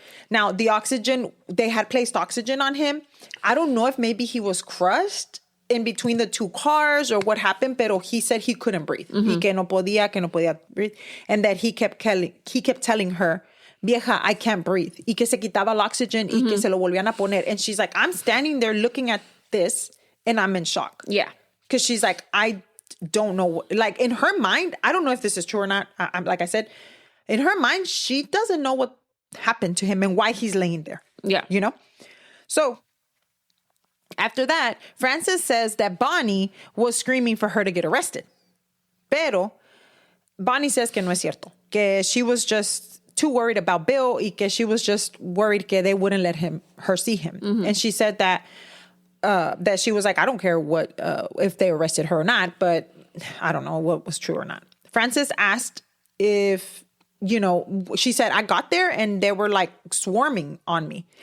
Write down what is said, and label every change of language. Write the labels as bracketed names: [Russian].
[English] Now, the oxygen, they had placed oxygen on him. I don't know if maybe he was crushed in between the two cars or what happened, pero he said he couldn't breathe. [Spanish] Y que no podía [English] breathe. And that he kept telling her, vieja, I can't breathe. [Spanish] Y que se quitaba el oxygen y que se lo volvían a poner. [English] And she's like, I'm standing there looking at this and I'm in shock. Yeah. Because she's like, I don't know. Like, in her mind, I don't know if this is true or not. Like I said, in her mind, she doesn't know what happened to him and why he's laying there. Yeah. You know? So after that, Frances says that Bonnie was screaming for her to get arrested. [Spanish] Pero Bonnie says que no es cierto. [English] Que she was just too worried about Bill [Spanish] y que [English] she was just worried que they wouldn't let her see him. And she said that she was like, I don't care what if they arrested her or not, but I don't know what was true or not. Frances asked if, she said, I got there and they were like swarming on me.